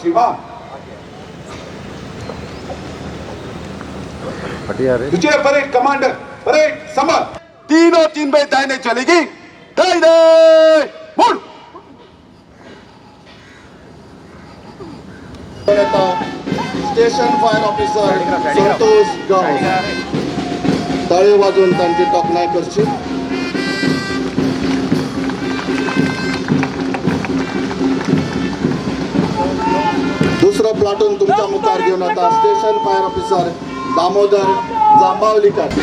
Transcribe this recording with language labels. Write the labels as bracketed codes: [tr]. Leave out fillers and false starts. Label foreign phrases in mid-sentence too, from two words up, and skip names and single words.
[hi] श्रीमान विजय परेड कमांडर परेड संभाल. तीनों 3 बजे दाहिने चलेगी. दाहिने मुड़. [en] station fire officer [kok] संतोष गावस. ताळी वाजवून तांची तोखणाय करची. दुसरं प्लाटून तुमच्या मुखार घेऊन आता [en] station fire officer [kok] दामोदर जांबावलीकर.